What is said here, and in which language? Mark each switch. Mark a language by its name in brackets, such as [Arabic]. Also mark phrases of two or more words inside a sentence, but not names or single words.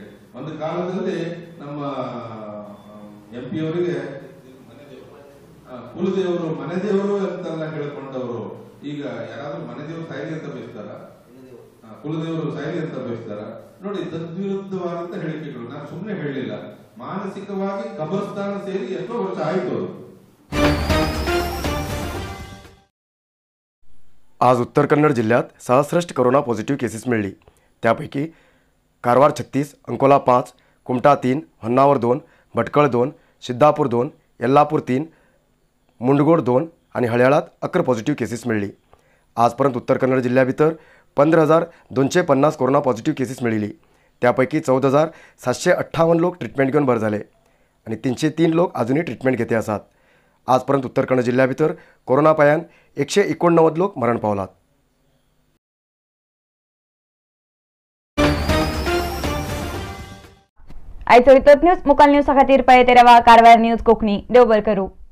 [Kannada] ಒಂದು ಕಾಲದಲ್ಲಿ ನಮ್ಮ MP ಅವರಿಗೆ ಕುಲದೇವರು ಮನೆದೇವರು ಅಂತೆಲ್ಲ ಹೇಳಿಕೊಂಡವರು ಈಗ ಯಾರಾದ್ರೂ ಮನೆದೇವರು ಸಾಯಲಿ ಅಂತ ಬಯಸ್ತಾರ, ಕುಲದೇವರು ಸಾಯಲಿ ಅಂತ ಬಯಸ್ತಾರ? ನೋಡಿ, ತದ್ವಿರುದ್ಧವಾದಂತ ಹೇಳಿಕೆಗಳು. ನಾನು ಸುಮ್ಮನೆ ಹೇಳಿಲ್ಲ, ಮಾನಸಿಕವಾಗಿ ಕಬರಸ್ಥಾನ ಸೇರಿ ಎಷ್ಟೋ ವರ್ಷ ಆಯ್ತು ಅವರು. [Konkani] आज उत्तर कन्नड जिल्ह्यात 66 [English] corona positive cases [Konkani] मिळली. त्यापैकी कारवार 36, अंकोला 5, कुमटा 3, होन्नावर 2, भटकळ 2, सिद्धापूर 2, यल्लापूर 3, मुंडगोड 2 आणि हळ्याळात 11 [English] positive cases [Konkani] मिळली. आजपर्यंत उत्तर कन्नड जिल्ह्या भितर 15,250 [English] corona positive cases [Konkani] मिळली. त्यापैकी 14,758 लोक ट्रीटमेंट घेऊन बरे झाले आणि 303 लोक अजूनही ट्रीटमेंट घेते आसात. आजपर्यंत उत्तर कन्नड जिल्ह्या भितर कोरोना पायान 189 लोक मरण पावलात. आयचो इतोच न्यूज. मुखाल न्यूज खातीर पळयत रावा कारवार न्यूज कोंकणी. देव बरें करूं.